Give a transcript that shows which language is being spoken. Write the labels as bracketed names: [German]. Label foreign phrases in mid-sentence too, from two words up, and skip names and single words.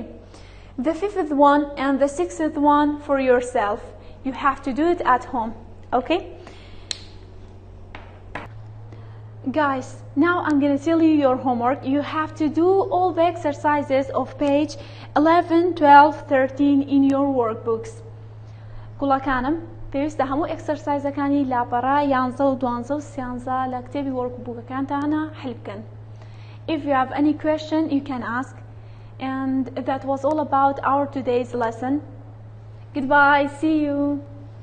[English] The fifth one and the 6th one for yourself. You have to do it at home. Okay? Guys, now I'm going to tell you your homework. You have to do all the exercises of page 11, 12, 13 in your workbooks. [Central Kurdish] كل كانم پێویستە هەموو ئەکسەرسایزەکانی لاپەڕا 11 و 12 و 13 لە کتێبی وەرکبووکەکانتانە حل بکەن. [English] If you have any question, you can ask. And that was all about our today's lesson. Goodbye, see you.